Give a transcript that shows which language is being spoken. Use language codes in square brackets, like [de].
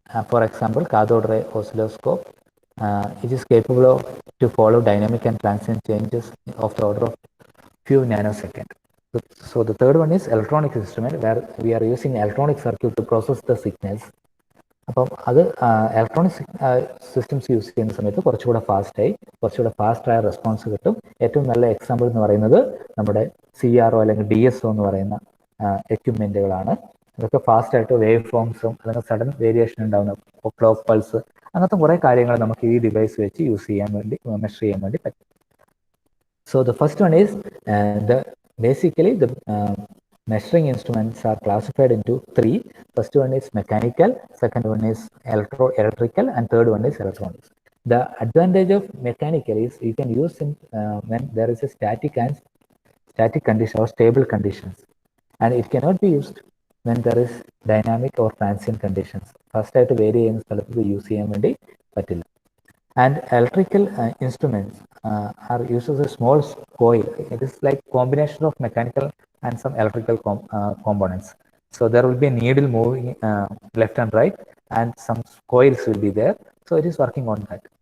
[en] For example, cathode ray oscilloscope, it is capable of to follow dynamic and transient changes of the order of few nanoseconds. So the third one is electronic instrument, where we are using electronic circuit to process the signals. [ml] അപ്പം അത് electronic systems use ചെയ്യുന്ന സമയത്ത് കുറച്ചുകൂടെ ഫാസ്റ്റായ response കിട്ടും. ഏറ്റവും നല്ല example എന്ന് പറയുന്നത് നമ്മുടെ CRO അല്ലെങ്കിൽ DSO എന്ന് പറയുന്ന എക്യുപ്മെൻറ്റുകളാണ്. അതൊക്കെ ഫാസ്റ്റായിട്ട് വേവ് ഫോംസും അല്ലെങ്കിൽ സഡൻ വേരിയേഷൻ ഉണ്ടാകുന്ന ക്ലോക്ക് പൾസ്, അങ്ങനത്തെ കുറേ കാര്യങ്ങൾ നമുക്ക് ഈ ഡിവൈസ് വെച്ച് യൂസ് ചെയ്യാൻ വേണ്ടി, മെഷർ ചെയ്യാൻ വേണ്ടി പറ്റും. [en] So the first one is basically the measuring instruments are classified into three. First one is mechanical, second one is electrical, and third one is electronics. The advantage of mechanical is you can use it when there is a static condition or stable conditions, and it cannot be used when there is dynamic or transient conditions. [ml] First ആയിട്ട് vary ചെയ്യുന്ന സ്ഥലത്ത് use ചെയ്യാൻ വേണ്ടി പറ്റില്ല. [en] And electrical instruments are used as a small coil. It is like combination of mechanical and some electrical components. So there will be a needle moving left and right, and some coils will be there. So it is working on that.